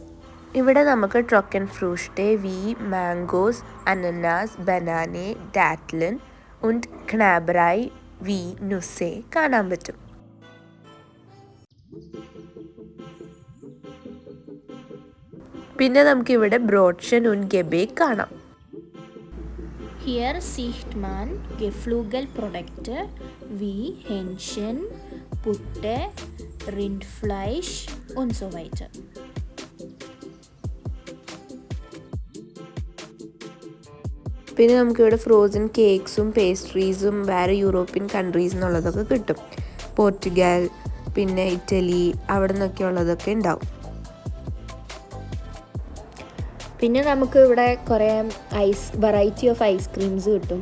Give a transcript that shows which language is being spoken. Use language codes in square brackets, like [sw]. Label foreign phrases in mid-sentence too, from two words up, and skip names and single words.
[ml] ഇവിടെ നമുക്ക് [de] Trocken Früchte wie Mangos, Ananas, Banana, Datteln und Knabberei wie Nüsse [ml] കാണാൻ പറ്റും. [de] പിന്നെ നമുക്കിവിടെ Brötchen und Gebäck കാണാം. Hier sieht man Geflügelprodukte wie Hähnchen, Putte, Rindfleisch und so weiter. [ml] പിന്നെ നമുക്കിവിടെ [en] frozen cakes [ml] പേസ്ട്രീസും വേറെ [en] European countries [ml] എന്നുള്ളതൊക്കെ കിട്ടും. പോർച്ചുഗൽ, പിന്നെ ഇറ്റലി, അവിടെ നിന്നൊക്കെ ഉള്ളതൊക്കെ ഉണ്ടാവും. പിന്നെ നമുക്ക് ഇവിടെ കുറേ [en] variety of ice creams [ml] കിട്ടും.